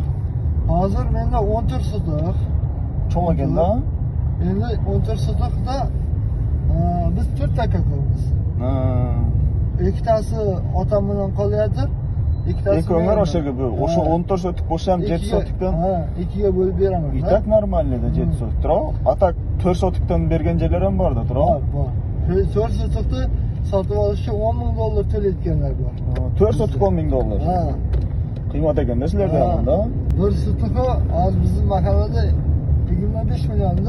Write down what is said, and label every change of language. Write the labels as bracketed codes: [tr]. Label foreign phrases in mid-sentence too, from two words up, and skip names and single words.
[uz] Hozir menda 14 sotik. Cho'ng ekanda? Endi 14 sotikda biz 4 aka ko'ramiz. Ikkitasi otam bilan qolyapti. Ikkitasi Eko'nglar o'shaga bu. O'sha 14 sotik bo'lsa ham 7 sotikdan 2ga bo'lib beraman. [ru] И так нормально-da 7 sotik. [uz] Turib, atak 4 sotikdan bergan joylar ham bor-da, turib. Bor. 4 sotikni sotib olishga 10 ming dollar to'layotganlar bor. 4 sotik 10 ming dollar. Qiymat ekanda sizlarda ham da. 1 sotiki hozir bizning mahallada 25 millionda.